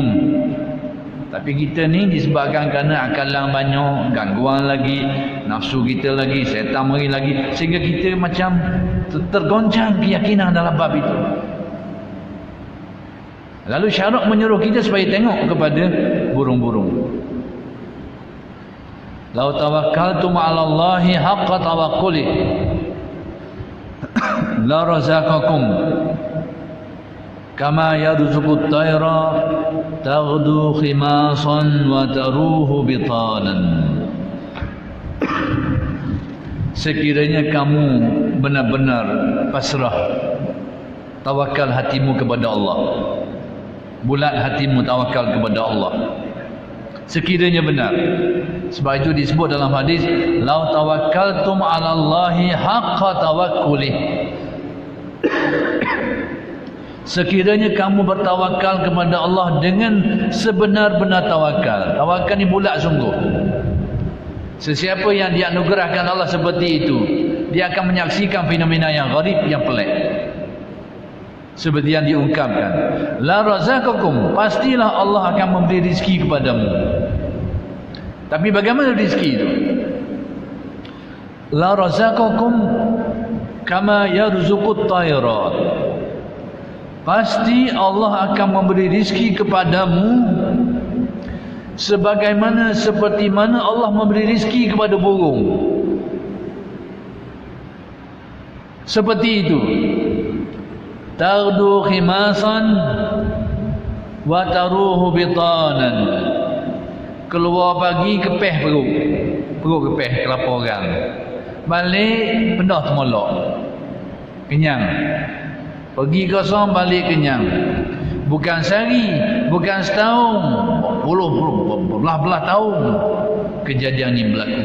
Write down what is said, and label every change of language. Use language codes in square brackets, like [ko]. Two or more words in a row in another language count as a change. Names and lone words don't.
[ms] Tapi kita ni disebabkan kerana akalan banyak, gangguan lagi, nafsu kita lagi, setan mari lagi, sehingga kita macam tergoncang keyakinan dalam bab itu. Lalu syarak menyuruh kita supaya tengok kepada burung-burung. [ar] لو توكلتم على الله حق توكله لرزقكم كما يرزق الطير تغدو خماصا وتروح بطانا. [ms] Sekiranya kamu benar-benar pasrah, tawakal hatimu kepada Allah, bulat hatimu tawakal kepada Allah, sekiranya benar. Sebab itu disebut dalam hadis, [ar] لو توكلتم على الله حق توكله. [ms] Sekiranya kamu bertawakal kepada Allah dengan sebenar-benar tawakal. Tawakal ni bulat sungguh. Sesiapa yang dianugerahkan Allah seperti itu, dia akan menyaksikan fenomena yang gharib, yang pelik. Seperti yang diungkapkan, [ar] لرزقكم, [ms] pastilah Allah akan memberi rezeki kepadamu. Tapi bagaimana rezeki itu? [ar] لرزقكم كما يرزق الطير. [ms] Pasti Allah akan memberi rezeki kepadamu sebagaimana seperti mana Allah memberi rezeki kepada burung. Seperti itu. [ar] تغدو خماصا وتروح بطانا. [ms] Keluar pagi kepeh perut kepeh kelapa orang. Balik penuh temolok. Kenyang. Pergi kosong balik kenyang. Bukan sehari, bukan setahun, belah-belah tahun kejadian ini berlaku.